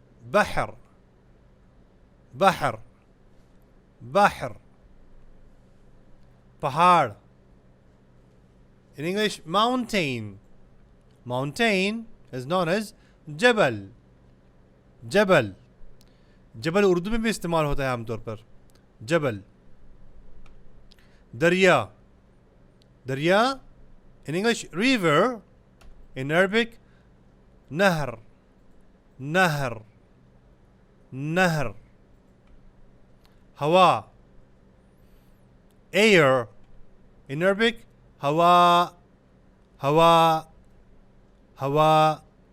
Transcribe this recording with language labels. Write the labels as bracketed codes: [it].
[ar] Bahr. Bahr. Bahr. [en] Pahad. In English, mountain. Mountain is known as Jabal. Jabal. [hi] जबल उर्दू में भी इस्तेमाल होता है आमतौर पर. जबल. दरिया. [en] दरिया, in English, river. In Arabic, nahr. Nahr. Nahr. Hawa, air. In Arabic, hawa. Hawa. Hawa.